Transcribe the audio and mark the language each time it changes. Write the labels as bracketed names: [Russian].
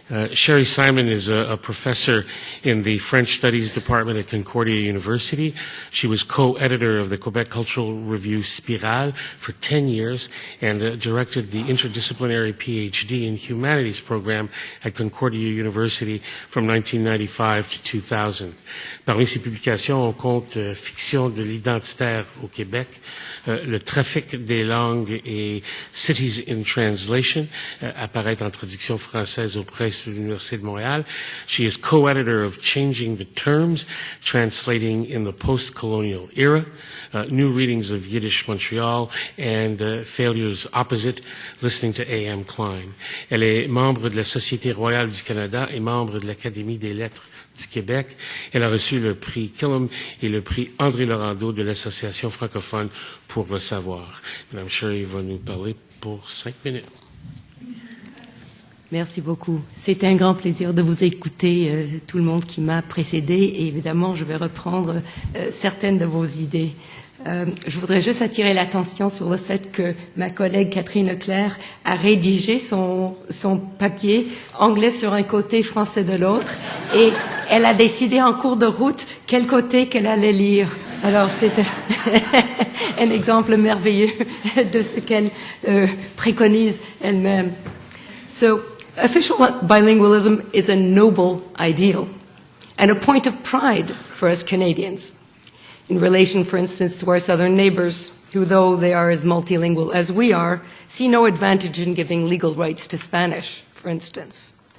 [English] Sherry Simon is a professor in the French Studies Department at Concordia University. She was co-editor of the Quebec Cultural Review Spirale for 10 years and directed the interdisciplinary PhD in Humanities program at Concordia University from 1995 to 2000. [French] Parmi ses publications, on compte Fiction de l'identitaire au Québec, Le trafic des langues et Cities in Translation, apparaît en traduction française aux presses de l'Université de Montréal. [English] She is co-editor of Changing the Terms, Translating in the Post-Colonial Era, New Readings of Yiddish Montreal, and Failures Opposite, Listening to A.M. Klein. [French] Elle est membre de la Société royale du Canada et membre de l'Académie des lettres du Québec. Elle a reçu le prix Killam et le prix André Laurando de l'Association francophone pour le savoir. Madame Sherry va nous parler pour 5 minutes. Merci beaucoup. C'est un grand plaisir de vous écouter, tout le monde qui m'a précédé, et évidemment, je vais reprendre certaines de vos idées. Je voudrais juste attirer l'attention sur le fait que ma collègue Catherine Leclerc a rédigé son papier anglais sur un côté, français de l'autre, et elle a décidé en cours de route quel côté qu'elle allait lire. Alors c'est un exemple merveilleux de ce qu'elle préconise elle-même. [English] So, official bilingualism is a noble ideal and a point of pride for us Canadians. In relation, for instance, to our southern neighbours, who, though they are as multilingual as we are, see no advantage in giving legal rights to Spanish, for instance.